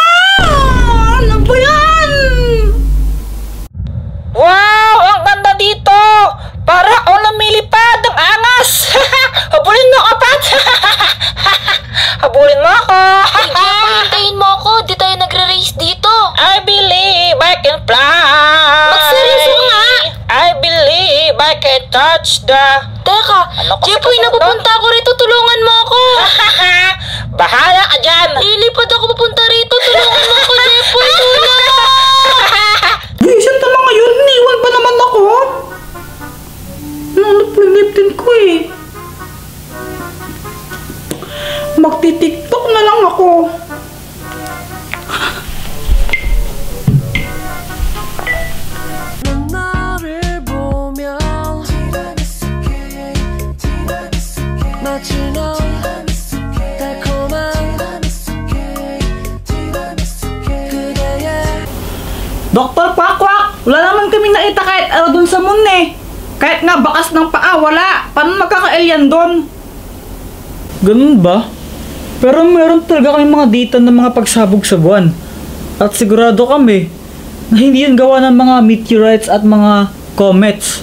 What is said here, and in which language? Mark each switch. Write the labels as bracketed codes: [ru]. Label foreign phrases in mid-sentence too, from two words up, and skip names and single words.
[tl] Ano ba yan? Wow! Ang ganda dito! Para ako lumilipad! Ang angas! Habulin mo ako, Pat! Habulin mo ako! Hintayin mo ako. Di tayo nagre-race dito. [en] I believe I can fly! [tl] Magseryoso nga! [en] I believe I can touch the... [tl] Teka, Ano kasi Jepoy, kasunod? napupunta ako rito. Tulungan mo ako. Bahala ka dyan! Lilipad ako papunta rito. Tulungan mo ako, Jepoy. Tulungan! Vision naman ngayon, iniwan ba naman ako? Ano po yung [en] lip tint [tl] ko eh? Magti-tiktok na lang ako. [ko] 너를 보면 마치 넌 달콤한 그대의 [tl] Dr. Quack! Wala naman kami nakita kahit ano dun sa moon eh. Kahit nga bakas ng paa, wala. Paano magkaka-alien dun? Ganun ba? Pero meron talaga kami mga data ng mga pagsabog sa buwan. At sigurado kami na hindi yan gawa ng mga meteorites at mga comets.